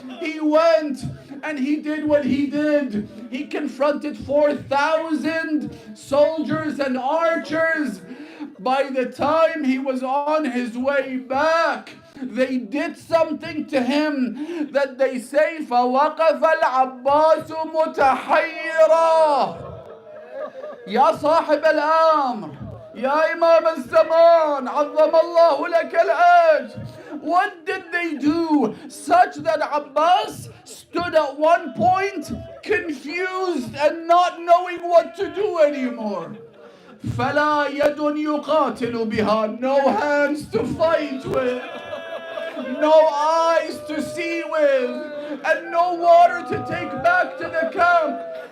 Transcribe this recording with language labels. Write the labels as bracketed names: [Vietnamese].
[English] He went and he did what he did. He confronted 4,000 soldiers and archers. By the time he was on his way back, they did something to him that they say, [Arabic] فَوَقَفَ الْعَبَّاسُ مُتَحَيِّرًا. يا صاحب الأمر, يا إمام الزمان, عظم الله لك الأجر. [English] What did they do such that Abbas stood at one point confused and not knowing what to do anymore? [Arabic] فَلَا يَدٌ يُقَاتِلُ بِهَا, [English] no hands to fight with, no eyes to see with, and no water to take back to the camp.